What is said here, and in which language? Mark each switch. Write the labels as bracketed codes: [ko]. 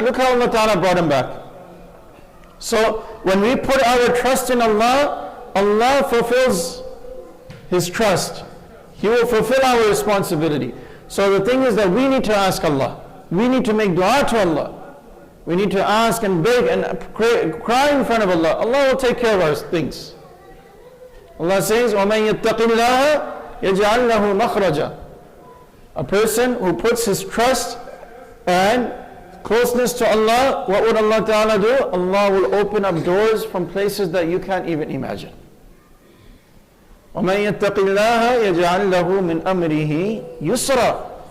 [en] Look how Allah Ta'ala brought him back. So when we put our trust in Allah, Allah fulfills His trust. He will fulfill our responsibility. So the thing is that we need to ask Allah. We need to make dua to Allah. We need to ask and beg and cry in front of Allah. Allah will take care of our things. Allah says, [ar] وَمَنْ يَتَّقِ اللَّهَ يَجْعَلْ لَهُ مَخْرَجًا. [en] A person who puts his trust and closeness to Allah, what would Allah Ta'ala do? Allah will open up doors from places that you can't even imagine. [ar] وَمَنْ يَتَّقِ اللَّهَ يَجْعَلْ لَهُ مِنْ أَمْرِهِ يُسْرًا.